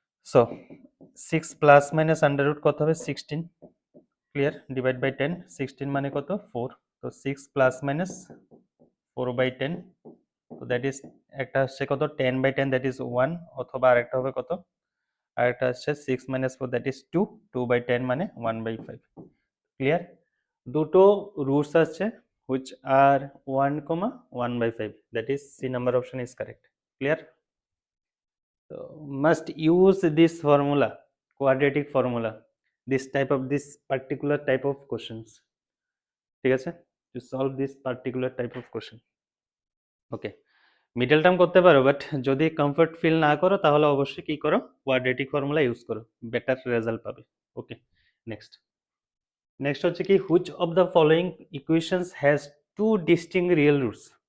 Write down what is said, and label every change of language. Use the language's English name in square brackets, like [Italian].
[Bangla] So 6 plus minus under root কত হবে 16, clear, divide by 10, 16 মানে কত 4, তো 6 প্লাস মাইনাস 4 বাই 10, তো দ্যাট ইজ একটা হচ্ছে কত 10 বাই 10 দ্যাট ইজ 1, অথবা আরেকটা হবে কত, আরেকটা হচ্ছে 6 মাইনাস 4 দ্যাট ইজ 2, 2 বাই 10 মানে 1 বাই 5, ক্লিয়ার। দুটো রুটস আছে [English] which are 1, 1 by 5, that is C number option is correct, clear. So must use this formula, quadratic formula, this particular type of questions, [Bangla] ঠিক আছে, [English] to solve this particular type of question. [Bangla] Okay, middle term করতে পারো, [English] but যদি comfort feel না করো [Bangla] তাহলে অবশ্যই কি করো, কোয়াড্রেটিক ফর্মুলা ইউজ করো, বেটার রেজাল্ট পাবে। ওকে, নেক্সট হচ্ছে কি, [English] Which of the following equations has two distinct real roots.